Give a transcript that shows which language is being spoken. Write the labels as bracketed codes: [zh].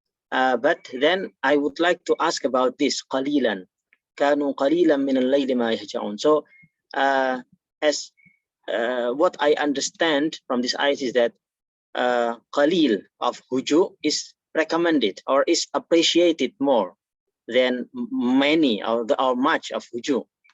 [en] But then I would like to ask about this قليلا. [ar] كانوا قليلا من الليل ما يهجعون. [en] So as what I understand from this ayat is that qalil of huju is recommended or is appreciated more than many or much of huju.